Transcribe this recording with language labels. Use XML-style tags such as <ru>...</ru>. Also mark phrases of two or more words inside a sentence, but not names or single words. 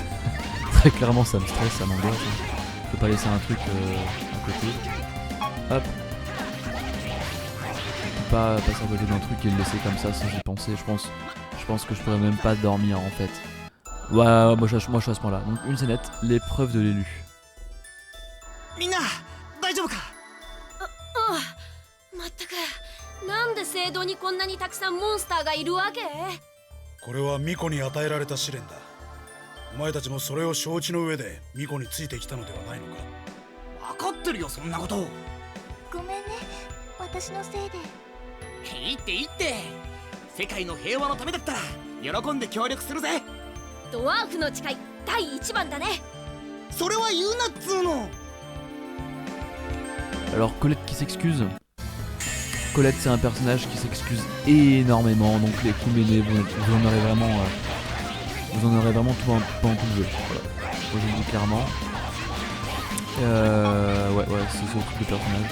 <fr>Très clairement ça me stresse, ça m'angoisse. Je peux pas laisser un truc à côté. Hop. Je peux pas passer à côté d'un truc et le laisser comme ça sans y penser. Je pense que je pourrais même pas dormir en fait. Ouais, moi je suis à ce point là. Donc une scénette, l'épreuve de l'élu.</fr> <ja>みんな、大丈夫か? まったくなんで聖堂にこんなにたくさんモンスターがいるわけ？これは巫女に与えられた試練だ。お前たちもそれを承知の上で巫女についてきたのではないのか。分かってるよそんなこと。ごめんね、私のせいで。いいっていいって。世界の平和のためだったら喜んで協力するぜ。ドワーフの誓い第一番だね。それは言うなっつうの。</ja> <fr>Alors Colette qui s'excuse. Colette c'est un personnage qui s'excuse énormément, donc les coups ménés vous en aurez vraiment tout pendant tout le jeu. Voilà. Moi je le dis clairement. Ouais c'est surtout le personnage.</fr>